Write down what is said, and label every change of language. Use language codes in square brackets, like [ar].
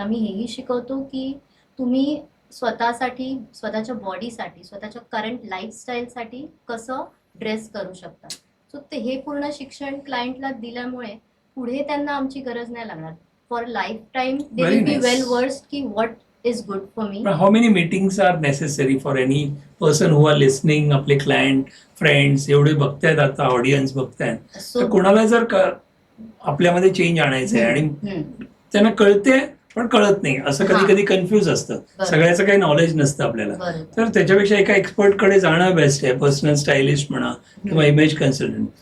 [mr] आम्ही हेही शिकवतो की तुम्ही स्वतःसाठी, स्वतःच्या बॉडीसाठी, स्वतःच्या करंट लाईफस्टाईलसाठी कसं ड्रेस करू शकता. सो ते हे पूर्ण शिक्षण क्लायंटला दिल्यामुळे पुढे त्यांना आमची गरज नाही लागणार. [en] For lifetime they Very will be nice. Well versed की what is good for me. How many meetings are necessary for any person who are listening? [mr] आपले क्लायंट, फ्रेंड्स एवढे बघतायत, आता ऑडियन्स बघतायत, तर सो कोणाला जर आपल्यामध्ये चेंज आणायचं आहे आणि त्यांना कळते पण कळत नाही, असं कधी कधी कन्फ्युज असतं, बरोबर. सगळ्याचं काही नॉलेज नसतं आपल्याला, बरोबर. तर त्याच्यापेक्षा एका एक्सपर्ट कडे जाणं बेस्ट आहे. पर्सनल स्टायलिस्ट म्हणा किंवा इमेज कन्सल्टंट.